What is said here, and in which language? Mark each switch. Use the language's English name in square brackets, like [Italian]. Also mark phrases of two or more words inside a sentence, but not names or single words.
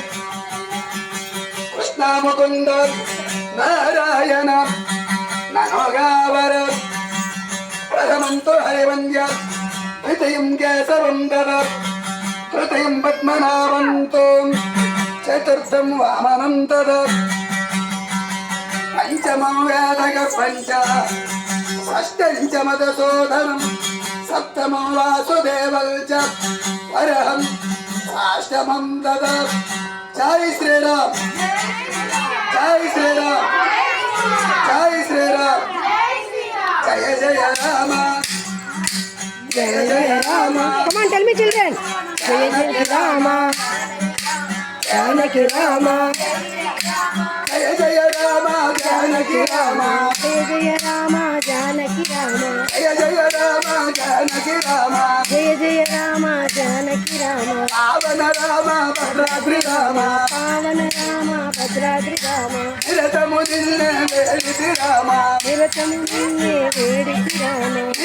[Sanskrit] కృష్ణ ముకుంద నారాయణ ననోగావర ప్రథమంతో హరివంద్య ద్వితీయం కేశవం దద తృతీయం పద్మనాభంతో చతుర్థం వామనం తద పంచమం వేదక పంచ షష్టం చ మధుసూదనం సప్తమం వాసుదేవం చ వరహం అష్టమం దద. [Telugu] జై శ్రీరామ్ జై శ్రీరామ్ జై శ్రీరామ్ జయ జయ రామ జయ జయ రామ. [English] Come on, tell me children. [Telugu] జై జై రామ, జానకి రామ, జయ జయ రామ జానకి రామ జై జై రామ, జానకి రామ, జయ జయ రామ జానకి రామ జై జై రామ, జానకి రామ, పావన రామ భద్రాద్రి రామ పావన రామ, భద్రాద్రి రామ, నిరతము నిన్నే వేడితి రామ నిరతం నిన్నే వేడికి రామ,